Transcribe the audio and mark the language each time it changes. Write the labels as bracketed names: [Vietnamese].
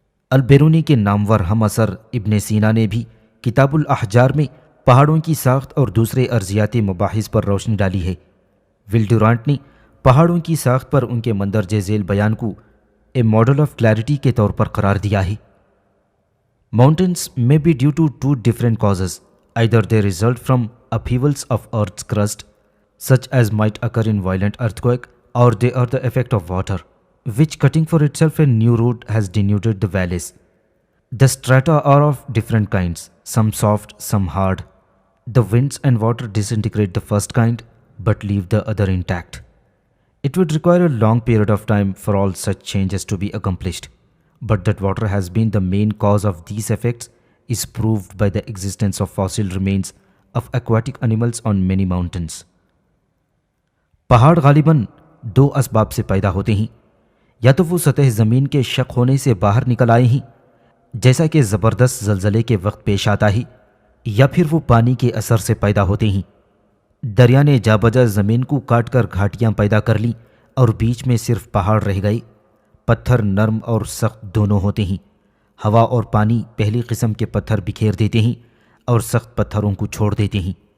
[Urdu] البیرونی کے نامور ہم اثر ابن سینا نے بھی کتاب الاحجار میں پہاڑوں کی ساخت اور دوسرے ارضیاتی مباحث پر روشنی ڈالی ہے۔ ول ڈورانٹ نے پہاڑوں کی ساخت پر ان کے مندرجہ ذیل بیان کو [English] a model of clarity [Urdu] کے طور پر قرار دیا ہے۔ [English] Mountains may be due to two different causes. Either they result from upheavals of Earth's crust, such as might occur in violent earthquake, or they are the effect of water, which cutting for itself a new route has denuded the valleys. The strata are of different kinds, some soft, some hard. The winds and water disintegrate the first kind, but leave the other intact. It would require a long period of time for all such changes to be accomplished. But that water has been the main cause of these effects is proved by the existence of fossil remains of aquatic animals on many mountains. [Urdu] پہاڑ غالباً دو اسباب سے پیدا ہوتے ہیں، یا تو وہ سطح زمین کے شق ہونے سے باہر نکل آئے ہیں جیسا کہ زبردست زلزلے کے وقت پیش آتا ہے، یا پھر وہ پانی کے اثر سے پیدا ہوتے ہیں۔ دریا نے جا بجا زمین کو کاٹ کر گھاٹیاں پیدا کر لیں اور بیچ میں صرف پہاڑ رہ گئے۔ پتھر نرم اور سخت دونوں ہوتے ہیں۔ ہوا اور پانی پہلی قسم کے پتھر بکھیر دیتے ہیں اور سخت پتھروں کو چھوڑ دیتے ہیں۔